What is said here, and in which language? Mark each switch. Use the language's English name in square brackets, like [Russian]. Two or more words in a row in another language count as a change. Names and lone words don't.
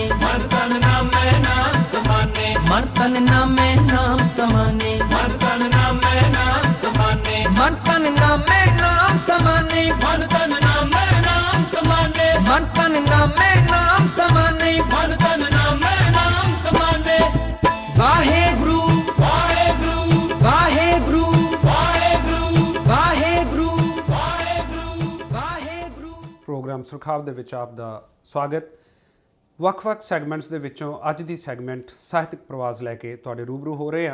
[Punjabi] ਮਨ ਤਨ ਨਾਮੇ ਨਾਮ ਸਮਾਨੇ ਮਨ ਤਨ ਨਾਮੇ ਨਾਮ ਸਮਾਨੇ ਮਨ ਤਨ ਨਾਮੇ ਨਾਮ ਸਮਾਨੇ ਮਨ ਤਨ ਨਾਮੇ ਨਾਮ ਸਮਾਨੇ ਮਨ ਤਨ ਨਾਮੇ ਨਾਮ ਸਮਾਨੇ ਮਨ ਤਨ ਨਾਮੇ ਨਾਮ ਸਮਾਨੇ ਮਨ ਤਨ ਨਾਮੇ ਨਾਮ ਸਮਾਨੇ वाहेगुरु वाहेगुरु वाहेगुरु वाहेगुरु ਵਾਹਿਗੁਰੂ ਵਾਹਿਗੁਰੂ ਵਾਹਿਗੁਰੂ ਪ੍ਰੋਗਰਾਮ ਸੁਰਖਾਬ ਦੇ ਵਿੱਚ ਆਪ ਦਾ ਸਵਾਗਤ। ਵੱਖ-ਵੱਖ ਸੈਗਮੈਂਟਸ ਦੇ ਵਿੱਚੋਂ ਅੱਜ ਦੀ ਸੈਗਮੈਂਟ ਸਾਹਿਤਕ ਪ੍ਰਵਾਸ ਲੈ ਕੇ ਤੁਹਾਡੇ ਰੂਬਰੂ ਹੋ ਰਹੇ ਹਾਂ।